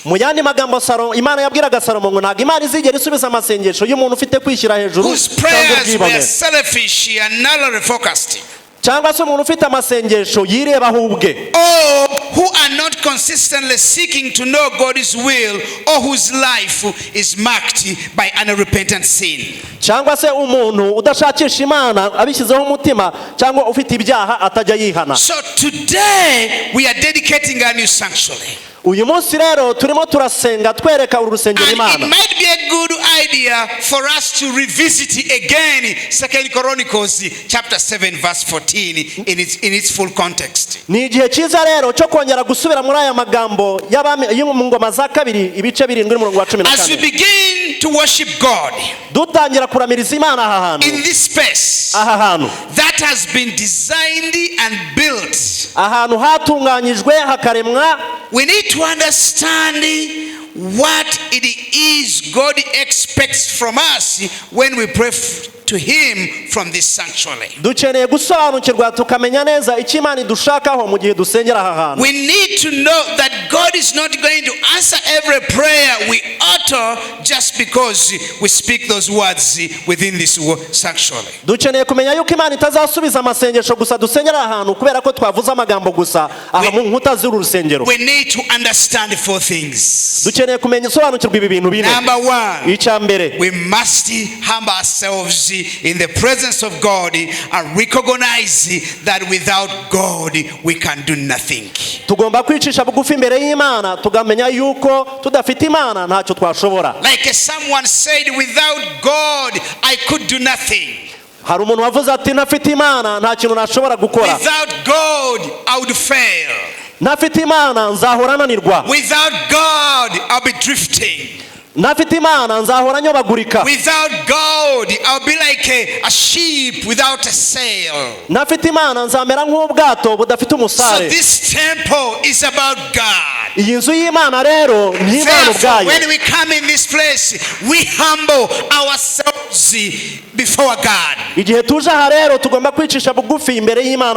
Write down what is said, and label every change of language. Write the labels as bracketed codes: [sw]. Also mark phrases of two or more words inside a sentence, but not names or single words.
[rw] mu yandi magambo Imana yabwiraga Salomo ngo ntabwo Imana izigera isubiza amasengesho y'umuntu ufite kwishyira hejuru [en] Whose prayers were selfish and narrowly focused. [rw] cyangwa se umuntu ufite amasengesho yirebaho ubwe. [en] Or who are not consistently seeking to know God's will, or whose life is marked by unrepentant sin. [rw] cyangwa se umuntu udashakisha Imana abishyizeho umutima cyangwa ufite ibyaha atajya yihana. [en] So today we are dedicating a new sanctuary. [rw] uyu munsi rero turimo turasenga twereka uru rusengero Imana. [en] And it might be a good idea for us to revisit again 2 Chronicles chapter 7 verse 14 in its full context. [rw] ni igihe cyiza rero cyo kongera gusubira muri aya magambo y'ingoma za kabiri ibice 7:14. [en] As we begin to worship God [rw] dutangira kuramiriza Imana aha hantu, [en] in this space [rw] aha hantu [en] that has been designed and built, [rw] ahantu hatunganyijwe hakaremwa, [en] we need to understand what it is God expects from us when we pray to Him from this sanctuary. [rw] dukeneye gusobanukirwa tukamenya neza icyo Imana idushakaho mu gihe dusengera aha hantu. [en] We need to know that God is not going to answer every prayer we utter just because we speak those words within this sanctuary. [rw] dukeneye kumenya yuko Imana itazasubiza amasengesho gusa dusengera aha hantu kubera ko twavuze amagambo gusa aha mu nkuta z'uru rusengero. [en] We need to understand four things. [rw] dukeneye kumenya sobanukirwa ibi bintu bine. [en] Number one, [rw] icya mbere, [en] we must humble ourselves in the presence of God and recognize that without God we can do nothing. [rw] tugomba kwicisha bugufi imbere y'Imana tugamenya yuko tudafite Imana ntacyo twashobora. [en] Like someone said, without God I could do nothing. [rw] hari umuntu wavuze ati ntafite Imana nta kintu nashobora gukora. [en] Without God I would fail. [rw] ntafite Imana nzahora nanirwa. [en] Without God I'll be drifting. [rw] ntafite Imana nzahora nyobagurika. [en] Without God I'll be like a sheep without a sail. [rw] ntafite Imana nzamera nk'ubwato budafite So umusare. [en] this temple is about God. [rw] iyi nzu y'Imana rero ni Imana Therefore, ubwayo. [en] when we come in this place, we humble ourselves before God. [rw] igihe tuje aha rero tugomba kwicisha bugufi imbere y'Imana